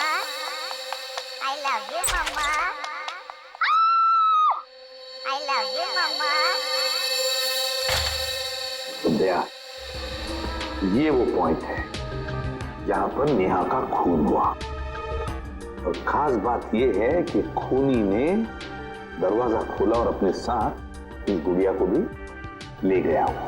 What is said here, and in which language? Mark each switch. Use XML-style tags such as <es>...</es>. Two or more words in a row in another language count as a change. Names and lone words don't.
<en>I love you, Mama. I love you, Mama.</en> <hi>तो दया, ये वो पॉइंट है जहां पर नेहा का खून हुआ। और खास बात ये है कि खूनी ने दरवाजा खोला और अपने साथ इस गुड़िया को भी ले गया हुआ।</hi>